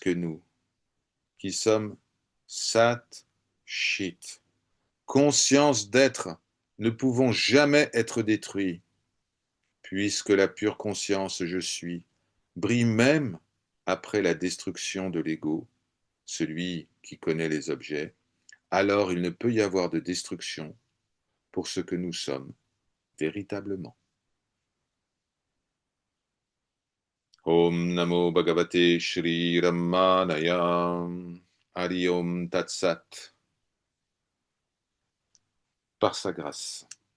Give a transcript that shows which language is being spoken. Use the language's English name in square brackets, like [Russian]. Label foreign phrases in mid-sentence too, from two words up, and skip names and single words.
[French] que nous, qui sommes [Sanskrit] Sat Chit, [French] conscience d'être, ne pouvons jamais être détruits, puisque la pure conscience je suis brille même après la destruction de l'ego, celui qui connaît les objets, alors il ne peut y avoir de destruction pour ce que nous sommes véritablement. [Sanskrit] Om Namo Bhagavate Shri Ramanaya. Hari Om Tat Sat. [French] Par sa grâce.